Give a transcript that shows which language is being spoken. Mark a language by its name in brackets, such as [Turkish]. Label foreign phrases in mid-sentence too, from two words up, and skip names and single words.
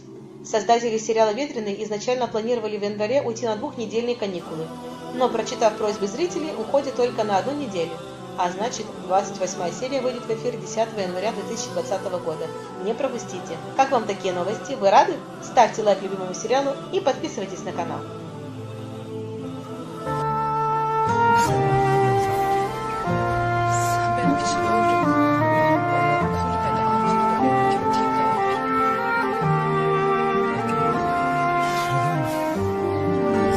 [Russian] Создатели сериала «Ветреный» изначально планировали в январе уйти на 2-недельные каникулы, но, прочитав просьбы зрителей, уходят только на 1 неделю, а значит, 28 серия выйдет в эфир 10 января 2020 года. Не пропустите. Как вам такие новости? Вы рады? Ставьте лайк любимому сериалу и подписывайтесь на канал. [Turkish] Sen benim için öldün. Bana koru beni, affet beni, kötüydü.